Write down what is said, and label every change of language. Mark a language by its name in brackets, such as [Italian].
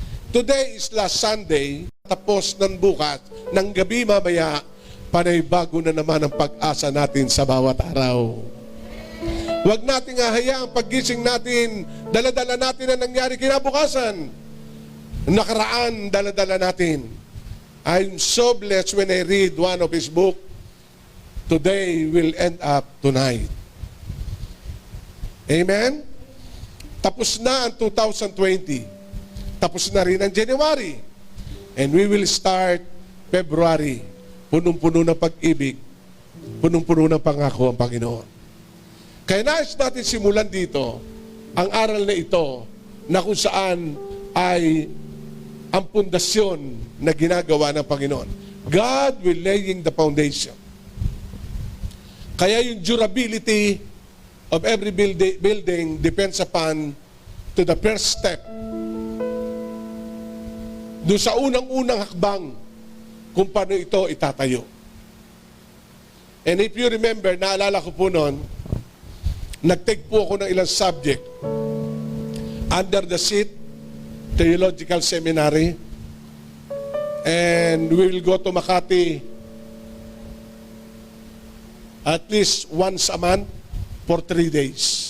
[English] Today is last Sunday. [Filipino] Tapos ng bukas, ng gabi mamaya, panaybago na naman ang pag-asa natin sa bawat araw. Huwag nating hahayaang paggising natin, dala-dala natin ang nangyari kinabukasan. Nakaraan, dala-dala natin. [English] I'm so blessed when I read one of his book, Today will end up tonight. Amen? [Filipino] Tapos na ang 2020. Tapos na rin ang January. [English] And we will start February. [Filipino] Punong-puno ng pag-ibig. Punong-puno ng pangako ang Panginoon. Kaya nais natin simulan dito ang aral na ito na kung saan ay ang pundasyon na ginagawa ng Panginoon. [English] God will laying the foundation. Kaya yung durability of every building depends upon to the first step. [Filipino] Doon sa unang-unang hakbang kung paano ito itatayo. [English] And if you remember, [Filipino] naalala ko po noon, nag-take po ako [English] ng ilang subject under the seat Theological Seminary, and we will go to Makati at least once a month for 3 days.